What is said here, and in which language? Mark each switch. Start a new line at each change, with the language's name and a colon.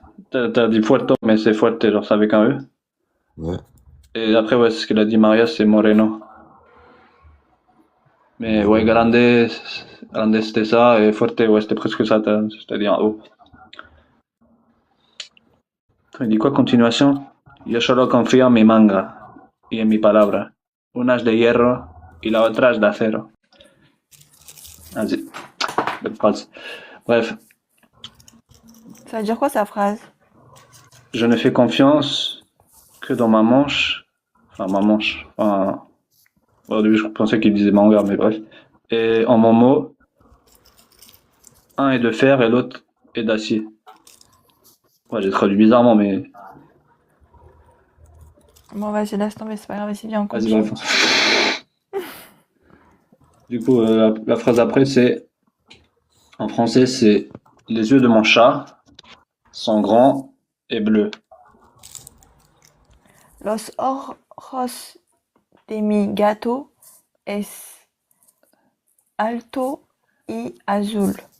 French: T'as dit fuerto, mais c'est fuerte, genre c'est avec un E. Ouais. Et après, ouais, c'est ce qu'elle a dit Maria, c'est moreno. Mais ouais, grande c'était ça, et fuerte, ouais, c'était presque ça, c'est-à-dire en haut. Il dit quoi, continuation?
Spanish: Yo solo confío en mi manga y en mi palabra. Una es de hierro y la otra es de acero.
French: Vas-y, belle phrase. Bref, Ça veut dire quoi sa phrase? je ne fais confiance que dans ma manche. Enfin, ma manche. Enfin, au début, je pensais qu'il disait manga, mais bref. Et en mon mot, un est de fer et l'autre est d'acier. Ouais, j'ai traduit bizarrement, mais Bon, vas-y, laisse tomber, c'est pas grave, c'est bien, on vas-y, continue. bref. Du coup, la phrase après, c'est en français, c'est les yeux de mon chat sont grands et bleus.
Spanish: Los ojos de mi gato es alto y azul.